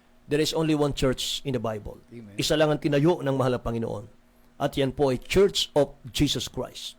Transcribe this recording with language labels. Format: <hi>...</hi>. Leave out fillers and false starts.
<en>There is only one church in the Bible.</en> <tl>Isa lang ang tinayo ng mahal na Panginoon. At yan po ay Church of Jesus Christ.</tl>